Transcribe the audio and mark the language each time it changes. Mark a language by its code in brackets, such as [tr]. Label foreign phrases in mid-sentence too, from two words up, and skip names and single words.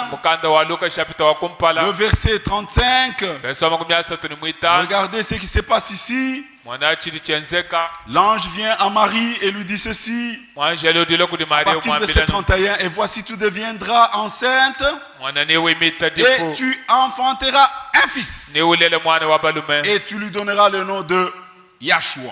[lua] mukanda wa luka chapita wa [fr] le [lua] kumpala [fr] verset 35, [lua] verso makumi asatu ni mwitano [fr] regardez ce qui se passe ici. L'ange vient à Marie et lui dit ceci. À partir de verset 31, et voici tu deviendras enceinte et tu enfanteras un fils. Et tu lui donneras le nom de Yahshua.